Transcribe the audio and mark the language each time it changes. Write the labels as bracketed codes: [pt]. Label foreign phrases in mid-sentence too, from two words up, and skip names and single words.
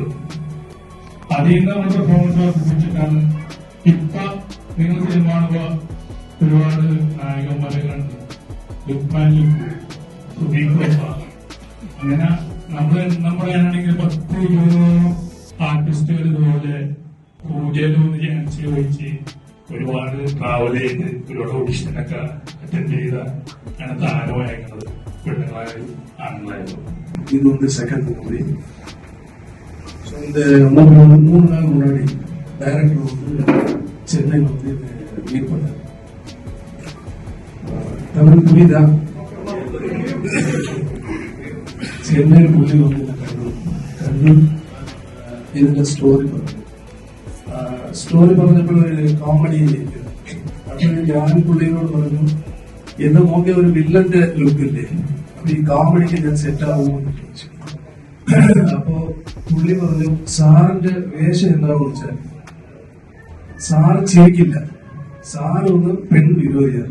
[ml] അതിൽ നിന്ന് നമ്മൾ പെർഫോമൻസ് വർദ്ധിപ്പിച്ചിട്ടാണ് ഇപ്പൊ നിങ്ങൾ സിനിമ ഒരുപാട് നായകന്മാരെ കണ്ട് അങ്ങനെ നമ്മളാണെങ്കിൽ 10-20 ആർട്ടിസ്റ്റുകൾ ഇതുപോലെ പൂജയിലൊന്ന് ചാൻസ് ചോദിച്ച് ഒരുപാട് ട്രാവൽ ചെയ്ത് ഒരുപാട് ഓഡിഷനൊക്കെ അറ്റൻഡ് ചെയ്ത അങ്ങനത്തെ ആരോ പെണ്ണുങ്ങളായാലും ആണുങ്ങളായാലും. [ta] இது வந்து செகண்ட் மூவி. ஸோ இந்த 3 நாள் முன்னாடி டைரக்டர் வந்து சென்னையில் வந்து மீட் பண்ணார். தமிழ் புரியுதா? சென்னையில் புள்ளி வந்து [ml] കണ്ണൂർ ഇതിന്റെ സ്റ്റോറി പറഞ്ഞപ്പോൾ കോമഡി അപ്പോൾ ഞാൻ പുള്ളിയോട് പറഞ്ഞു എന്നെ നോക്കിയ ഒരു വില്ലന്റെ ലുക്കില്ലേ, അപ്പൊ ഈ കോമഡിക്ക് ഞാൻ സെറ്റ് ആവുമെന്ന് ചോദിച്ചു. അപ്പോ പുള്ളി പറഞ്ഞു സാറിന്റെ വേഷം എന്താണെന്ന് വെച്ചാൽ സാറ് ചിരിക്കില്ല, സാറ് ഒന്ന് പെൺവിരോധിയാണ്.